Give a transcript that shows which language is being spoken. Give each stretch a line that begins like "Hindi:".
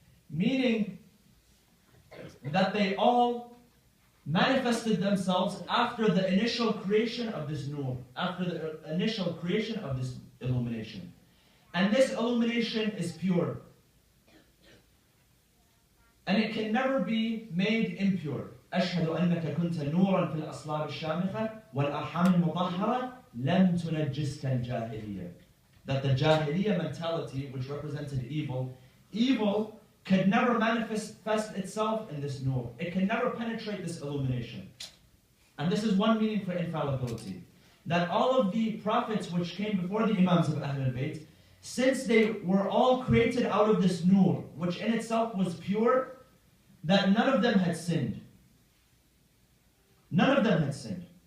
English: Meaning that they all manifested themselves after the initial creation of this nur, after the initial creation of this illumination. And this illumination is pure. And it can never be made impure.
Arabic: أشهد أنك كنت نورا في الأصلاب الشامخة والأرحام المطهرة لم تنجسك الجاهلية.
English: That the Jahiliyyah mentality, which represented evil could never manifest itself in this nur. It can never penetrate this illumination. And this is one meaning for infallibility. That all of the prophets which came before the Imams of Ahlul Bayt, since they were all created out of this nur, which in itself was pure, that none of them had sinned. None of them had sinned.